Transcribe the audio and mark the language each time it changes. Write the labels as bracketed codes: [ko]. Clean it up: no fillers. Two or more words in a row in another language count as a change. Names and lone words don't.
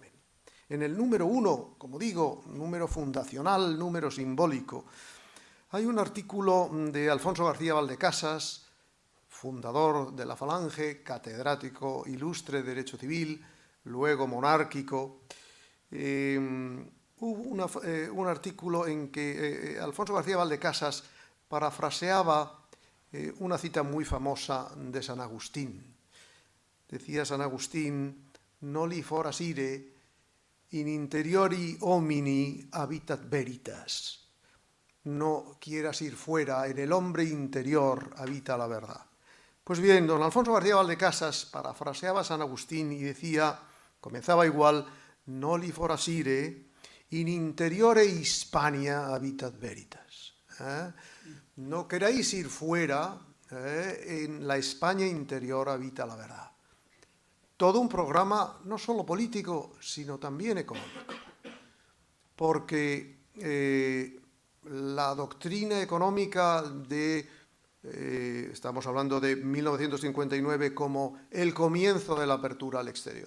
[es] En el número 1, como digo, número fundacional, número simbólico, hay un artículo de Alfonso García Valdecasas, fundador de la Falange, catedrático ilustre de Derecho Civil, luego monárquico. Hubo un artículo en que Alfonso García Valdecasas parafraseaba una cita muy famosa de San Agustín. Decía San Agustín: [la] «Noli foras ire, in interiori homini habitat veritas». [es] No quieras ir fuera, en el hombre interior habita la verdad. Pues bien, don Alfonso García Valdecasas parafraseaba a San Agustín y decía, comenzaba igual, [la] noli forasire, in interiore Hispania habitat veritas. [es] No queráis ir fuera, en la España interior habita la verdad. Todo un programa no solo político, sino también económico. Porque la doctrina económica estamos hablando de 1959 como el comienzo de la apertura al exterior.